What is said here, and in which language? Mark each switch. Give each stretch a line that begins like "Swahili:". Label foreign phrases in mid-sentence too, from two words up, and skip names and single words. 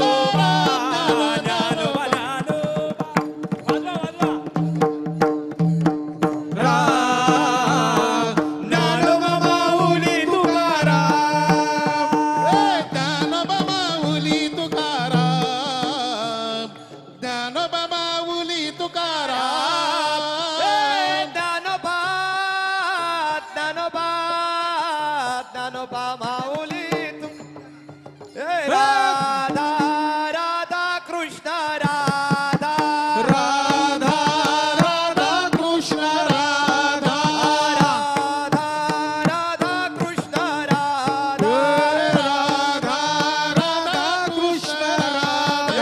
Marathi: ज्ञानोबा माऊली तुकाराम ज्ञानोबा माऊली तुकाराम ज्ञानोबा ज्ञानोबा ज्ञानोबा माऊली राधा राधा कृष्ण राधा राधा राधा कृष्ण राधा राधा राधा कृष्ण राधा राधा राधा कृष्ण राधा